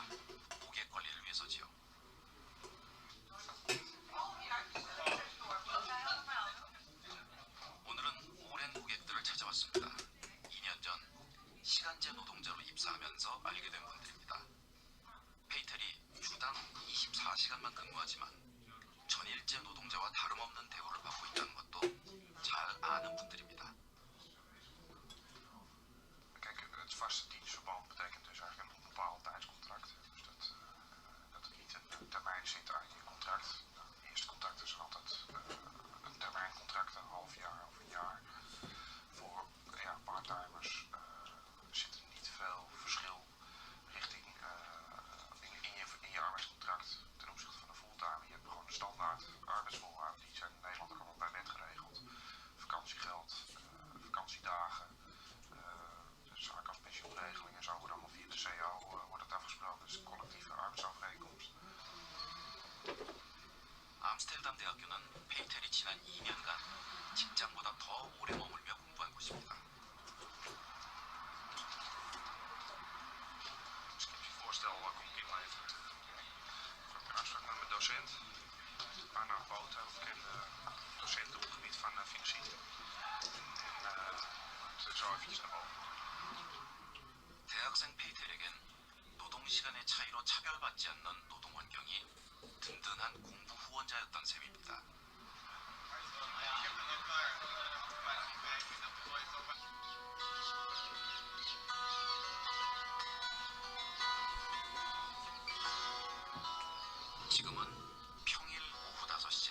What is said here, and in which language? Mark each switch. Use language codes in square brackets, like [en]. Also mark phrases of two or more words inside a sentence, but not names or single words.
[ko] 고객 관리를 위해서지요. 오늘은 오랜 고객들을 찾아왔습니다. 2년 전 시간제 노동자로 입사하면서 알게 된 분들입니다. 페이텔이 주당 24시간만 근무하지만 전일제 노동자와 다름없는 대우를 받고 있다는 것도 잘 아는 분들입니다. [nl] Kijk, het vaste dienstverband betekent dus eigenlijk een onbepaald tijdscontract. Dus dat het niet een termijn zit aan je contract. Het eerste contract is altijd een termijncontract, een half jaar of een jaar. Voor parttimers zit er niet veel verschil richting in je arbeidscontract ten opzichte van een fulltime. Je hebt gewoon de standaard arbeidsvoorwaarden, die zijn in Nederland ook allemaal bij wet geregeld. Vakantiegeld, vakantiedagen. Zaken als pensioenregeling en zo worden allemaal via de CAO wordt het afgesproken. Dus een collectieve arbeidsovereenkomst. [ko] 암스테르담 대학교는 페이텔이 지난 2년간 직장보다 더 오래 머물며 공부한 곳입니다. [nl] Als ik je voorstel, kom ik in mijn afspraak met mijn docent. Anna Bota, een bekende docent op het gebied van financiën. En zo eventjes naar boven. [ko] 대학생 페이텔에겐 노동 시간의 차이로 차별받지 않는 노동 환경이 든든한 공부 후원자였던 셈입니다. 지금은 평일 오후 5시.